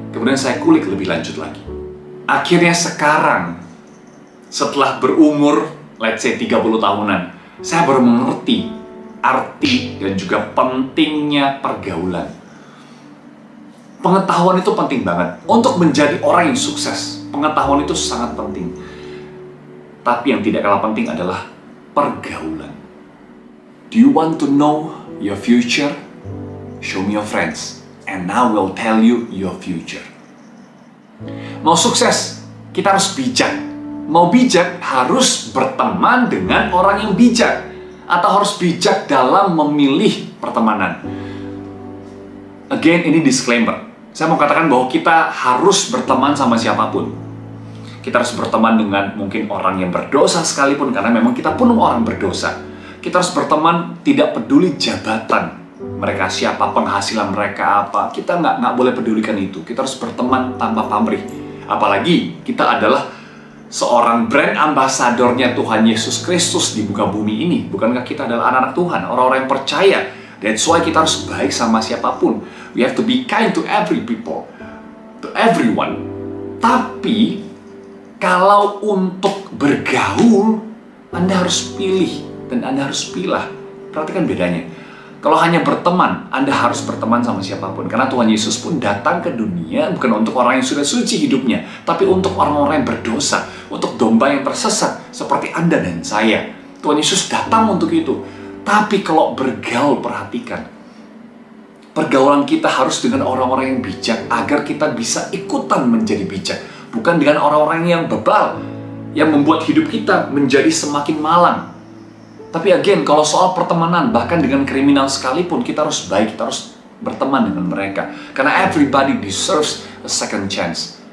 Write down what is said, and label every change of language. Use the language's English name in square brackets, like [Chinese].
[Indonesian] Kemudian saya kulik lebih lanjut lagi. Akhirnya sekarang, setelah berumur, [English] let's say [Indonesian] 30 tahunan, saya baru mengerti arti dan juga pentingnya pergaulan. Pengetahuan itu penting banget. Untuk menjadi orang yang sukses, pengetahuan itu sangat penting. Tapi yang tidak kalah penting adalah pergaulan. [English] Do you want to know your future, show me your friends, and I will tell you your future. [Indonesian] Mau sukses, kita harus bijak. Mau bijak, harus berteman dengan orang yang bijak. Atau harus bijak dalam memilih pertemanan. [English] Again, [Indonesian] ini disclaimer. Saya mau katakan bahwa kita harus berteman sama siapapun. Kita harus berteman dengan mungkin orang yang berdosa sekalipun, karena memang kita pun orang berdosa. Kita harus berteman tidak peduli jabatan mereka siapa, penghasilan mereka apa. Kita nggak boleh pedulikan itu. Kita harus berteman tanpa pamrih. Apalagi kita adalah seorang brand ambasadornya Tuhan Yesus Kristus di muka bumi ini. Bukankah kita adalah anak-anak Tuhan, orang-orang yang percaya? [English] That's why [Indonesian] kita harus baik sama siapapun. [English] We have to be kind to every people, to everyone. [Indonesian] Tapi kalau untuk bergaul, Anda harus pilih dan Anda harus pilah. Perhatikan bedanya. Kalau hanya berteman, Anda harus berteman sama siapapun. Karena Tuhan Yesus pun datang ke dunia bukan untuk orang yang sudah suci hidupnya, tapi untuk orang-orang yang berdosa, untuk domba yang tersesat, seperti Anda dan saya. Tuhan Yesus datang untuk itu. Tapi kalau bergaul, perhatikan. Pergaulan kita harus dengan orang-orang yang bijak, agar kita bisa ikutan menjadi bijak. Bukan dengan orang-orang yang bebal, yang membuat hidup kita menjadi semakin malang. Tapi [English] again, [Indonesian] kalau soal pertemanan, bahkan dengan kriminal sekalipun, kita harus baik, kita harus berteman dengan mereka. Karena [English] everybody deserves a second chance.